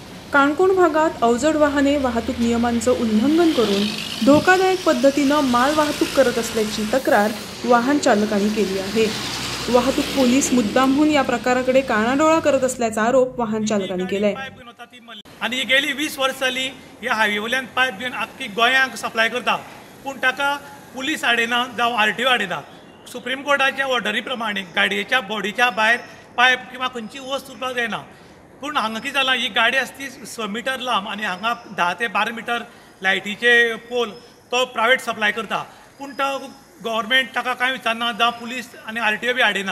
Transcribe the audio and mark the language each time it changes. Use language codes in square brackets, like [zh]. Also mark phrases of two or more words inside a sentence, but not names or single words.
[mr] काणकोण भागात अवजड वाहने वाहतूक नियमांचं उल्लंघन करून धोकादायक पद्धतीनं माल वाहतूक करत असल्याची तक्रार वाहन चालकांनी केली आहे। वाहतूक पोलीस मुद्दामहून या प्रकाराकडे कानाडोळा करत असल्याचा आरोप वाहन चालकांनी केलाय। [kok] आणि गेली 20 वर्ष जाली ह्या हायवेवयल्यान पायप घेवन आख्खी गोंयांक सप्लाय करता, पूण ताका पुलीस आडेना जावं आरटीओ आडेना। सुप्रीम कोर्टाच्या ऑर्डरी प्रमाणे गाडयेच्या बॉडीच्या भायर पायप किंवा खंयची वस्त उरपाक जायना। पूण हांगा कितें जालां, ही गाडी आसा ती 6 मीटर लांब आनी हांगा 10 ते 12 मीटर लायटीचे पोल तो [en] private supply [kok] करता, पूण तो गव्हर्मेंट ताका कांय विचारना, जावं पुलीस आनी आरटीओ बी आडेना।